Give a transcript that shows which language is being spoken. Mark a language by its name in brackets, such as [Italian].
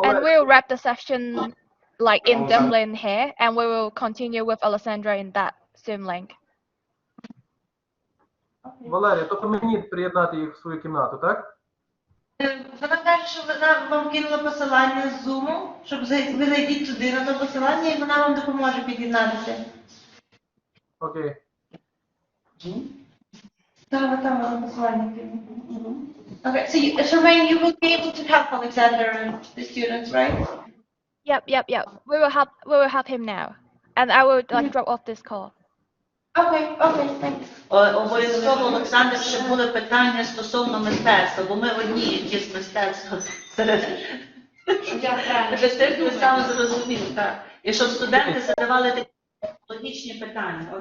[English] And we'll wrap the session like in Dublin here, and we will continue with Alessandra in that Zoom link. [Ukrainian] Валерія, тобто мені приєднати їх в свою кімнату, так? Вона каже, що вона вам кинула посилання з Zoom, щоб ви зайдіть туди на то посилання, і вона вам допоможе під'єднатися. Окей. Там посилання. [English] Okay, so Charmaine, you will be able to help Alexander and the students, right? Yep. We will help him now, and I will like drop off this call. Okay, thanks. [Ukrainian] Обов'язково, Олександр, щоб були питання стосовно мистецтва, бо ми одні, які з мистецтва серед ви саме зрозуміли, так. І щоб студенти задавали такі логічні питання.